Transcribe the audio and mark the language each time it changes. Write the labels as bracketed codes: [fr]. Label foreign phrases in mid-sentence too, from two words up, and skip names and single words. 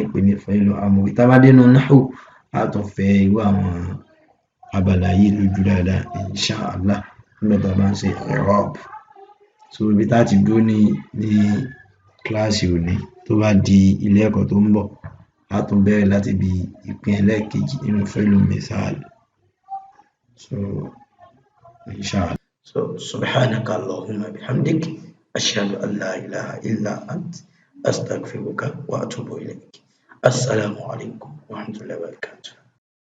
[yo] pè ní fẹ́lú amòrí tá a bá dénú náhù á tún fẹ́ irú àwọn abala yìí lójú dáadáa insha Allah nígbà tá a bá ń ṣe i'rab so ibi tá a ti dúró ní kíláàsì òní tó bá di ilé ẹ̀kọ́ tó ń bọ̀ á tún bẹ̀rẹ̀ láti bí ìpín ẹlẹ́ẹ̀kejì nínú fẹ́lú misal so inshallah so [ar] سبحانك اللهم وبحمدك أشهد أن لا إله إلا أنت أستغفرك وأتوب إليك السلام عليكم ورحمة الله وبركاته